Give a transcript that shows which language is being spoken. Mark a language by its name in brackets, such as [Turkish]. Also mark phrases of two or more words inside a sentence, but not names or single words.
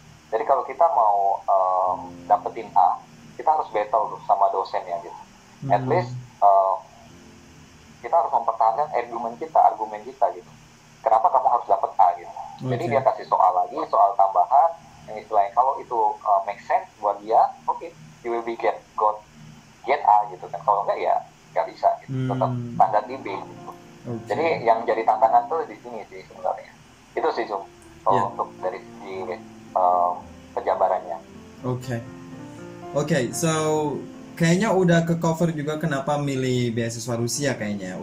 [Indonesian] Jadi kalau kita mau dapetin A, kita harus battle tuh sama dosennya gitu. [English] At least [Indonesian] kita harus mempertahankan argumen kita gitu. Kenapa kamu harus dapat A gitu. Jadi dia kasih soal lagi, soal tambahan yang istilahnya kalau itu [English] make sense [Indonesian] buat dia, [English] okay, you will be get A [Indonesian] gitu kan. Kalau enggak ya nggak bisa gitu. Tetap standar di B gitu. Jadi yang jadi tantangan tuh di sini sih sebenarnya. Itu sih Zoom untuk dari segi penjabarannya. Oke, so kayaknya udah ke cover juga kenapa milih beasiswa Rusia kayaknya.